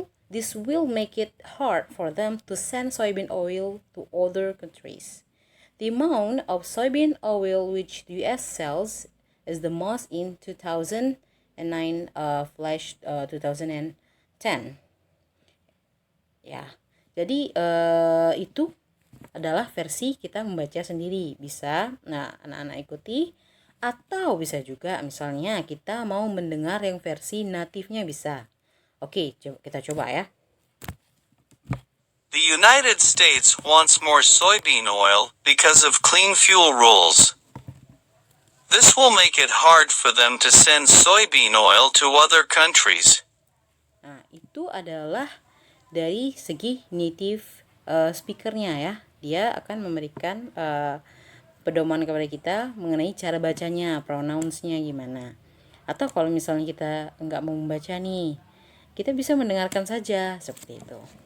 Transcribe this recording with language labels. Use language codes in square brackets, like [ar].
[en] This will make it hard for them to send soybean oil to other countries. The amount of soybean oil which the US sells is the most in 2009 2010. [id] Ya, jadi itu adalah versi kita membaca sendiri. Bisa, nah anak-anak ikuti. Atau bisa juga misalnya kita mau mendengar yang versi natifnya bisa. Oke, kita coba ya. [en] The United States wants more soybean oil because of clean fuel rules. This will make it hard for them to send soybean oil to other countries. [id] Nah, itu adalah dari segi native speakernya ya. Dia akan memberikan pedoman kepada kita mengenai cara bacanya, pronouns-nya gimana. Atau kalau misalnya kita nggak mau membaca nih, kita bisa mendengarkan saja seperti itu.